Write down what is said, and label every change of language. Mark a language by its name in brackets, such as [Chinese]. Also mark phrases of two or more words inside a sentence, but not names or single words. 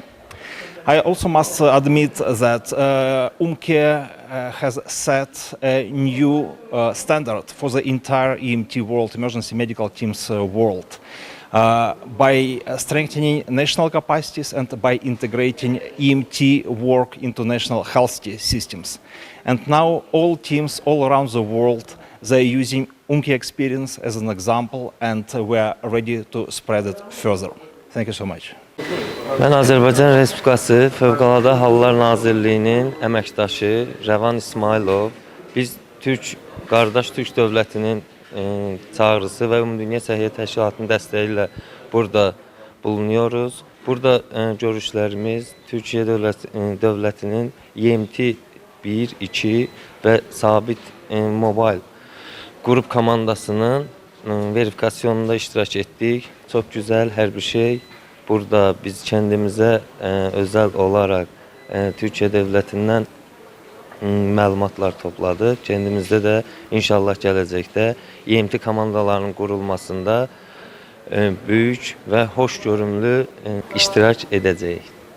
[English] I also must admit that UMKE has set a new standard for the entire EMT world, emergency medical teams world, by strengthening national capacities and by integrating EMT work into national health systems. And now all teams all around the world, they're using UMKE experience as an example, and we are ready to spread it further. Thank you so much. [Azerbaijani] Mən Azərbaycan Respublikası Fövqəladə Hallar Nazirliyinin əməkdaşı Rəvan İsmailov. Biz qardaş Türk dövlətinin çağrısı və Ümumdünya Səhiyyə Təşkilatının dəstəyi ilə [Turkish] burada bulunuyoruz. [Azerbaijani] Burada görüşlərimiz Türkiyə dövlətinin EMT 1, 2 və sabit mobil qrup komandasının verifikasyonunda iştirak etdik. Çox gözəl hər bir şey. [Turkish] Burada biz kendimize özel olarak Türkiye devletinden [Azerbaijani] məlumatlar topladıq. [Turkish] Kendimizde de inşallah [Azerbaijani] gələcəkdə EMT komandalarının qurulmasında [Turkish] büyük ve hoşgörümlü [Azerbaijani] iştirak edəcəyik.